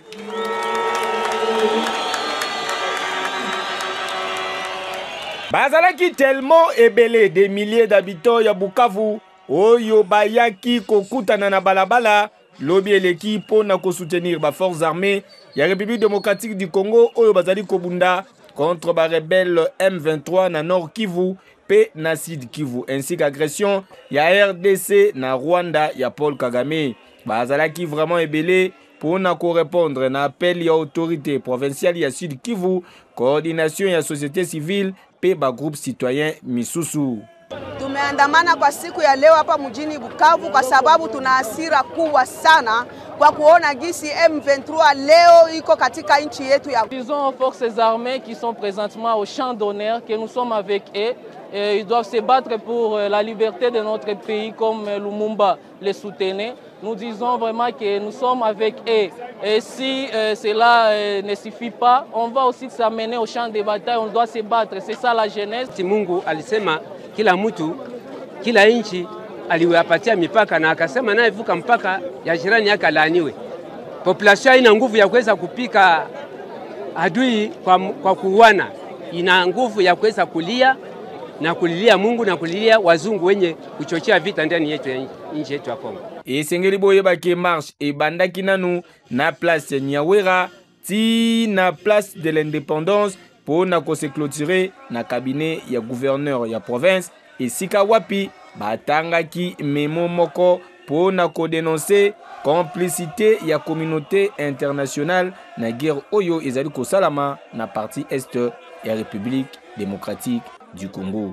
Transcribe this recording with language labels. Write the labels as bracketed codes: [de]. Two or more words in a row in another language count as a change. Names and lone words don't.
[ln] Bazalaki tellement ébélé des milliers d'habitants ya Bukavu, oyo bayaki kokutana na balabala, lobi eleki po na ko soutenir ba [fr] forces armées [ln] ya République démocratique du Congo oyo bazali kobunda contre ba rebelle M23 na Nord Kivu pe na Sud Kivu [fr] ainsi qu'agression [ln] ya RDC na Rwanda ya Paul Kagame. Bazalaki vraiment ébélé pour na ko répondre na appel ya [fr] autorité provinciale [ln] ya Sud Kivu, coordination ya [fr] société civile [ln] pe ba [fr] groupe citoyen [ln] misusu. [sw] Tumeandamana kwa siku ya leo hapa mjini Bukavu kwa sababu tuna hasira kubwa sana kwa kuona gisi M23 leo iko katika nchi yetu ya. [fr] Disons aux forces armées qui sont présentement au champ d'honneur que nous sommes avec eux. Ils doivent se battre pour la liberté de notre pays comme Lumumba les soutenait. Nous disons vraiment que nous sommes avec eux. Et si cela ne suffit pas, on va aussi s'amener au champ de bataille, on doit se battre. C'est ça la jeunesse. [sw] Mungu alisema kila mtu, kila nchi aliwapatia mipaka na akasema naye vuka mpaka ya jirani yake laaniwe. Population ina nguvu ya kuweza kupika adui kwa kuuana. Ina nguvu ya kuweza kulia na kulilia Mungu na kulilia wazungu wenye kuchochea vita ndani yetu ya nchi yetu ya Kongo. [ln] Esengeli Boye Baki marche e bandaki nanu na place Nyawera ti na place de l'indépendance pour na ko [fr] se clôturer [ln] na cabinet ya gouverneur ya province et sika wapi batangaki memo moko pour na ko dénoncer complicité ya [fr] communauté internationale [ln] na guerre oyo ezali ko salama na [fr] partie est [ln] ya République démocratique du Congo.